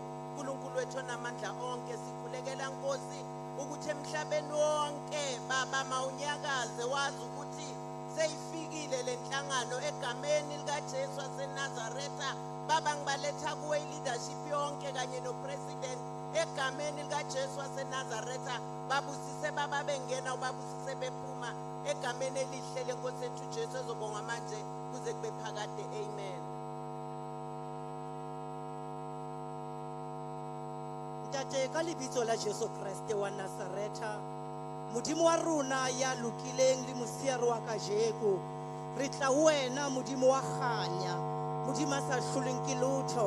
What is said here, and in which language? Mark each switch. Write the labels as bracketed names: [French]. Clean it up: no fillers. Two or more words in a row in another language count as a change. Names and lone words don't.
[Zulu] uNkulunkulu wethu onamandla onke, sikhulekela Nkosi ukuthi emhlabeni wonke baba mawunyakaze wazi ukuthi seyifikile lenhlangano egameni lika Jesu waseNazaretha. Baba ngibaletha kuwe leadership yonke kanye no president egameni lika Jesu waseNazaretha. Babusise baba bengena, ubabusise bephuma egameni elihle lenkosi ethu Jesu ezobonga manje kuze kube phakade. Amen. [Southern Sotho] Ntate ka lebitso la Jesu Kriste wa Nazaretha, modimo wa rona ya lokileng le mosiare wa kajeko, re tla ho wena modimo wa kganya, modimo a sa hloleng ke lotho.